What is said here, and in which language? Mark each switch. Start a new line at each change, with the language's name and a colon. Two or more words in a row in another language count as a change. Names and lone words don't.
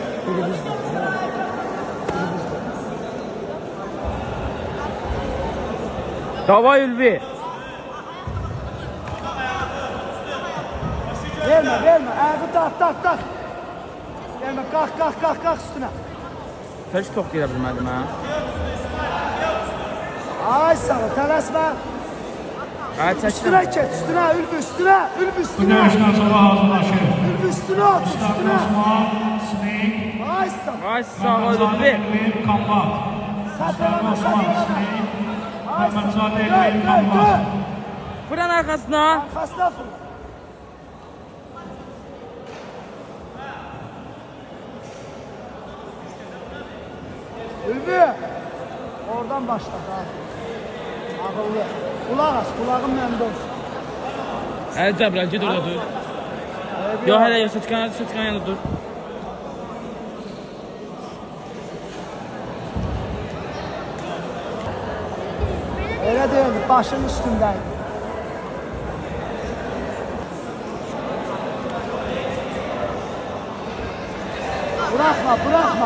Turkish: Biri bizde. Davay Ülvi. Verme. Ayağı tak. Verme, kalk üstüne.
Azerbaijani: Heç top gedə bilmədim ha. Ay sağ ol, tələsmə. Qayıt
Turkish: Üstüne
Azerbaijani: çəkdim.
Turkish: geç, üstüne, üstüne.
Azerbaijani: Bu dövüşdən sonra hazırlaşır.
Turkish: Üstüne at, Mustafa üstüne. Osman, Snake,
Azerbaijani: Ay sağ ol. Ay sağ ol Məhəmmədzade Ülvi. Elvin, Kambat. Mustafa Osman, Snake, Məhəmmədzade Elvin, Dön. Kambat.
Turkish: Fıran arkasına. Arkasına fırla. Ülvi.
Azerbaijani: Oradan başla daha. Ağıllı.
Turkish: Kulak aç,
Azerbaijani: kulağın məndə olsun. Əli Cəbrəl, ged orada dur. Yox, hələ yox, Sətkan yanında dur.
Turkish: Öyle değil, başın üstündeydi. Bırakma.